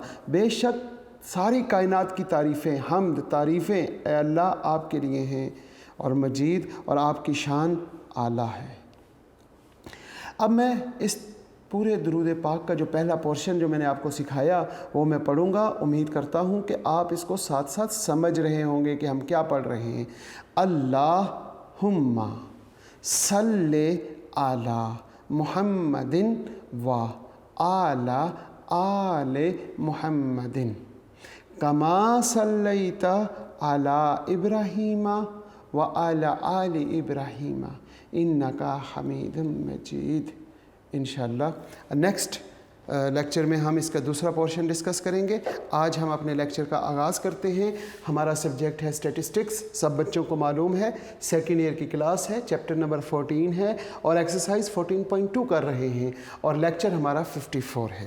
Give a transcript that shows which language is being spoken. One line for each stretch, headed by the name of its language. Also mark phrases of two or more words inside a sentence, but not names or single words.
Urdu: بے شک ساری کائنات کی تعریفیں، حمد تعریفیں اے اللہ آپ کے لیے ہیں، اور مجید اور آپ کی شان اعلیٰ ہے. اب میں اس پورے درود پاک کا جو پہلا پورشن جو میں نے آپ کو سکھایا وہ میں پڑھوں گا. امید کرتا ہوں کہ آپ اس کو ساتھ ساتھ سمجھ رہے ہوں گے کہ ہم کیا پڑھ رہے ہیں.
Arabic: اللهم صل على محمد وعلى آل محمد كما صليت على إبراهيم وعلى آل إبراهيم إنك حميد مجيد.
Urdu: इंशाअल्लाह
English: next lecture
Urdu: میں ہم اس کا دوسرا پورشن ڈسکس کریں گے. آج ہم اپنے لیکچر کا آغاز کرتے ہیں۔ ہمارا سبجیکٹ ہے سٹیٹسٹکس، سب بچوں کو معلوم ہے,
English: second year
Urdu: کی کلاس ہے,
English: chapter number
Urdu: 14 ہے اور ایکسرسائز 14.2 کر رہے ہیں اور لیکچر ہمارا 54 ہے.